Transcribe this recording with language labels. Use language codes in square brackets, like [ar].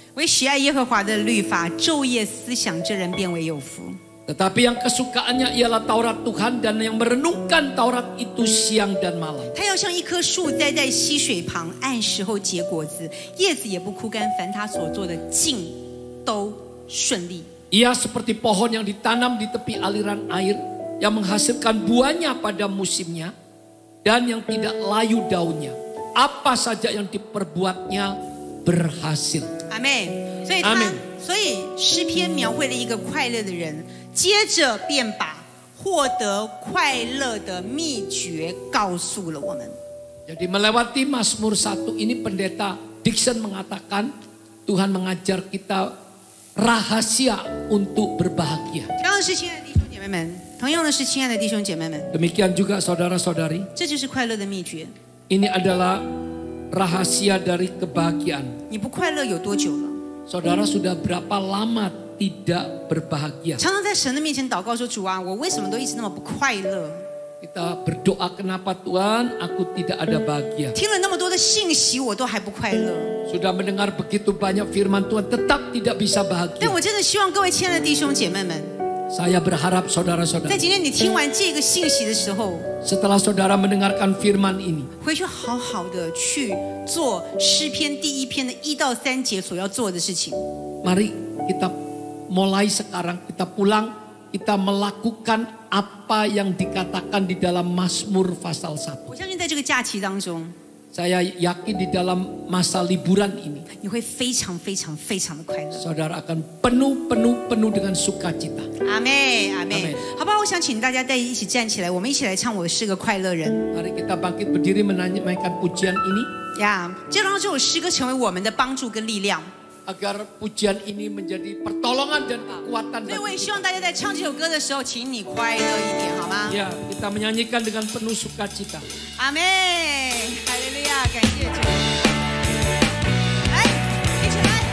[zh] 为喜爱耶和华的律法，昼夜思想，这人变为有福。 [id] Tetapi yang kesukaannya ialah Taurat Tuhan dan yang merenungkan Taurat itu siang dan malam. [zh] 他要像一棵树栽在溪水旁，按时候结果子，叶子也不枯干，凡他所做的尽都顺利。 [id] Ia seperti pohon yang ditanam di tepi aliran air, yang menghasilkan buahnya pada musimnya, dan yang tidak layu daunnya. Apa saja yang diperbuatnya berhasil. [zh] 阿妹，阿们所以诗篇描绘了一个快乐的人，接着便把获得快乐的秘诀告诉了我们。 [id] Jadi melewati Mazmur 1 ini pendeta Dixon mengatakan Tuhan mengajar kita rahasia untuk berbahagia. [zh] 同样的是，亲爱的弟兄姐妹们，同样的是，亲爱的弟兄姐妹们， [id] Demikian juga saudara-saudari. [zh] 这就是快乐的秘诀。 [id] Ini adalah rahasia dari kebahagiaan. [zh] 你不快乐有多久了？ [id] Saudara sudah berapa lama tidak berbahagia? [zh] 常常在神的面前祷告说：“主啊，我为什么都一直那么不快乐？ [id] Kita berdoa, kenapa Tuhan aku tidak ada bahagia? [zh] 听了那么多的信息，我都还不快乐。 [id] Sudah mendengar begitu banyak firman Tuhan, tetap tidak bisa [zh] 但 [id] bahagia. [zh] 我真的希望各位亲爱的弟兄姐妹们， [id] Saya berharap [zh] 在 [id] saudara-saudara, [zh] 今天你听完这个信息的时候， [id] setelah saudara mendengarkan firman ini, [zh] 回去好好的去做诗篇第1篇的1到3节所要做的事情。 [id] mari kita mulai sekarang, kita pulang, kita melakukan apa yang dikatakan di dalam Mazmur pasal 1. [zh] 我相信在这个假期当中， [id] Saya yakin di dalam masa liburan ini, [zh] 你会非常非常非常的快乐。 [id] saudara akan penuh dengan sukacita. [zh] 阿妹，阿妹 [id] Amen， [zh] 好不好？我想请大家再一起站起来，我们一起来唱《我是个快乐人》 [id] Mari kita bangkit berdiri menyanyikan pujian ini. [zh] 呀。就让这首诗歌成为我们的帮助跟力量。 [id] Agar pujian ini menjadi pertolongan dan kekuatan [zh] 所以我也 [id] bagi [zh] 希望大家在唱这首歌的时候，请你快乐一点，好吗？ [id] Ya, kita menyanyikan dengan penuh sukacita. [zh] 阿妹，哈利路亚，感谢主。来，一起来。